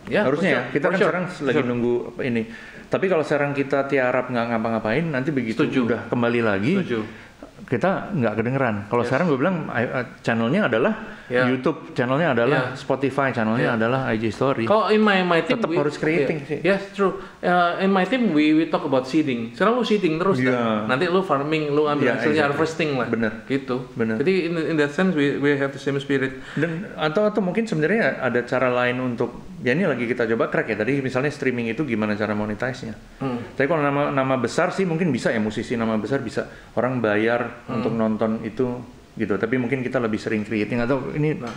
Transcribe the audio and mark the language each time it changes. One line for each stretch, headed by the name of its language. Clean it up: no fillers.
Indonesian: Harusnya kita kan sekarang lagi nunggu ini. Tapi kalau sekarang kita tiarap nggak ngapa-ngapain, nanti begitu udah kembali lagi, kita nggak kedengeran. Kalau sekarang gue bilang channelnya adalah YouTube, channelnya adalah Spotify, channelnya adalah IG Story. Kalau
English: in my team
Indonesian: tetap harus creating sih.
English: Yes, true. In my team we talk about seeding.
Indonesian: Sekarang lu seeding terus kan. Nanti lu farming, lu ambil hasilnya harvesting lah. Bener. Gitu. Bener. Jadi
English: in that sense we have the same spirit.
Indonesian: Dan atau mungkin sebenarnya ada cara lain untuk ini lagi kita coba crack ya. Tadi misalnya streaming itu gimana cara monetize-nya. Tapi kalau nama besar sih mungkin bisa ya, musisi nama besar bisa orang bayar untuk nonton itu gitu. Tapi mungkin kita lebih sering creating atau ini.